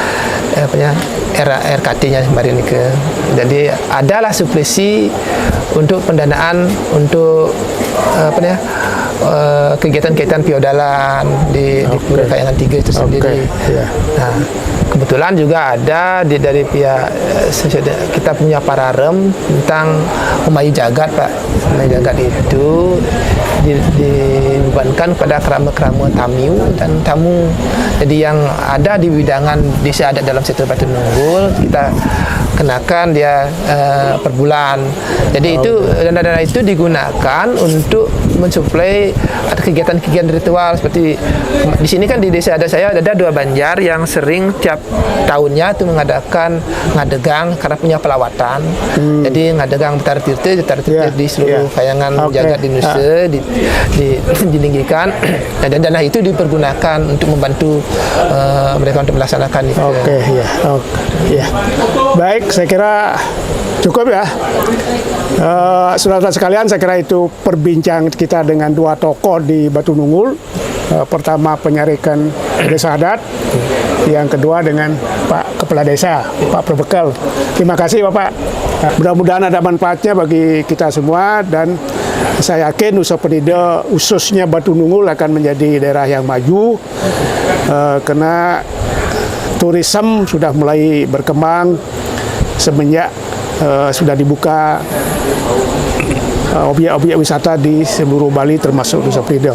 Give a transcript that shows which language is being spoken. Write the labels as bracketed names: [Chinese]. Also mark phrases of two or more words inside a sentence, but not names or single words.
[Indonesian] RKT-nya kemarin ini jadi adalah suplesi untuk pendanaan untuk kegiatan-kegiatan feodalan di Pura Kayangan 3 itu sendiri. Nah, kebetulan juga ada dari pihak kita punya pararem tentang Umayi Jagat Pak. Umayi Jagat itu dibebankan pada kerama-kerama tamiu dan tamu. Jadi yang ada di bidangan desa adat dalam sektor Batu Nunggul kita kenakan dia per bulan. Jadi itu dana-dana itu digunakan untuk mensuplai kegiatan-kegiatan ritual seperti di sini kan di desa adat saya ada 2 banjar yang sering tiap tahunnya itu mengadakan ngadegang karena punya pelawatan. Jadi ngadegang Betara Tirta di seluruh Kayangan Jagat di Indonesia ditinggikan dan dana itu dipergunakan untuk membantu mereka untuk melaksanakan itu. Baik, saya kira cukup ya. Saudara sekalian, saya kira itu perbincangan kita dengan 2 tokoh di Batu Nunggul. Pertama penyarikan desa adat, yang kedua dengan Pak Kepala Desa, Pak Perbekal. Terima kasih Bapak. Mudah-mudahan ada manfaatnya bagi kita semua dan saya yakin Nusa Penida khususnya Batu Nunggul akan menjadi daerah yang maju karena turisme sudah mulai berkembang semenjak sudah dibuka objek-objek wisata di seluruh Bali termasuk Nusa Penida.